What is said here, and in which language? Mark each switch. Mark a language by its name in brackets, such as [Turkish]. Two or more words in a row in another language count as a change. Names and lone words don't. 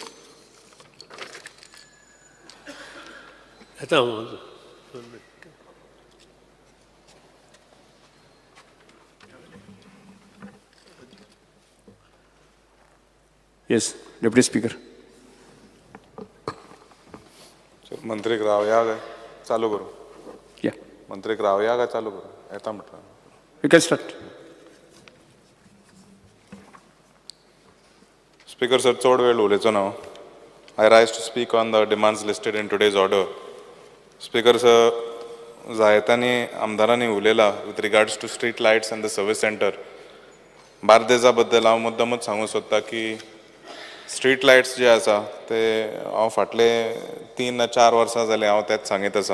[English] Yes Deputy Speaker. [Konkani] मंत्रीक रावया काय चालू करू. या मंत्रीक रावया काय चालू करू. येता म्हटलं. [English] You can start. Speaker sir [Konkani] चड वेळ उलयचो ना. [English] I rise to speak on the demands listed in today's order. Speaker sir [Konkani] जायत्यांनी आमदारांनी उलयला [English] with regards to street lights and the service center. [Konkani] बार्देजा बद्दल हांव मुद्दमूच सांगूंक सोदता की [English] street lights [Konkani] जे आसा ते हांव फाटले 3-4 वर्सां जालीं हांव तेच सांगीत आसा.